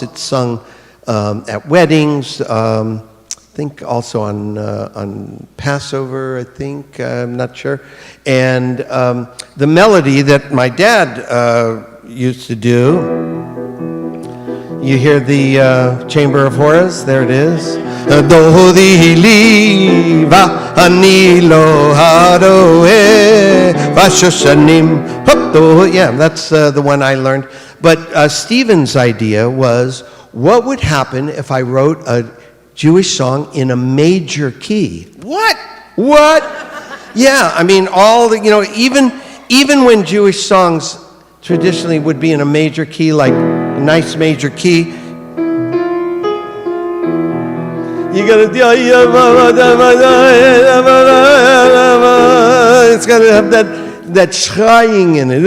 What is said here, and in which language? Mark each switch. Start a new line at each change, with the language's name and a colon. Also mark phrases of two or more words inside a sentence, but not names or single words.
English: It's sung at weddings, I think also on Passover, I think, I'm not sure. And the melody that my dad used to do, you hear the Chamber of Horrors, there it is.
Hebrew: דודי לי ואני לו הרועה בשושנים.
English: Yeah, that's the one I learned. But Stephen's idea was, what would happen if I wrote a Jewish song in a major key? What? Yeah, I mean, all the, even when Jewish songs traditionally would be in a major key, like a nice major key, you gotta, it's gotta have that schreing in it.